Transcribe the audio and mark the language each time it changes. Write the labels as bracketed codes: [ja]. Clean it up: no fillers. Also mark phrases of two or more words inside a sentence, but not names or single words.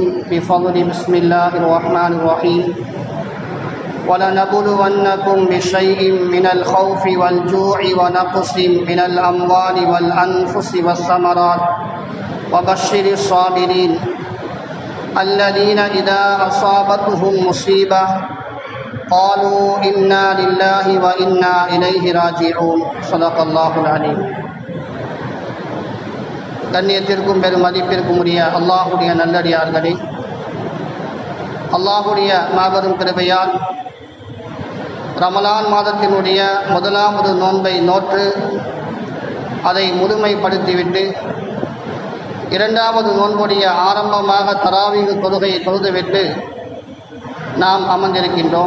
[ar] بفضل بسم الله الرحمن الرحيم. ولنبلونكم بشيء من الخوف والجوع ونقص من الأموال والأنفس والثمرات وبشر الصابرين الذين إذا أصابتهم مصيبة قالوا إنا لله وإنا إليه راجعون. صدق الله العليم. [ta] கண்ணியத்திற்கும் பெரும் மதிப்பிற்கும் உரிய அல்லாஹுடைய நல்லடியார்களே, அல்லாஹுடைய மாபெரும் கிருபையால் ரமலான் மாதத்தினுடைய முதலாவது நோன்பை நோற்று அதை முழுமைப்படுத்திவிட்டு இரண்டாவது நோன்புடைய ஆரம்பமாக தராவீஹ் தொழுகையை தொழுதுவிட்டு நாம் அமர்ந்திருக்கின்றோம்.